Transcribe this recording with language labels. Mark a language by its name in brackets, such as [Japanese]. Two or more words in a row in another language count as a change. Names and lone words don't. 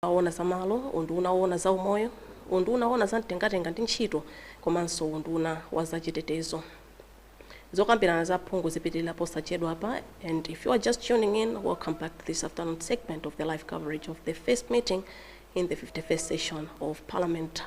[Nyanja] Aona zamalo, unduna ona za umoyo, unduna ona za mtengatenga ndi ntchito, komanso unduna wa zachitetezo. Zokambirana za phungu zipitirira posachedwa apa, [English] and if you are just tuning in, welcome back to this afternoon segment of the live coverage of the first meeting in the 51st session of Parliament.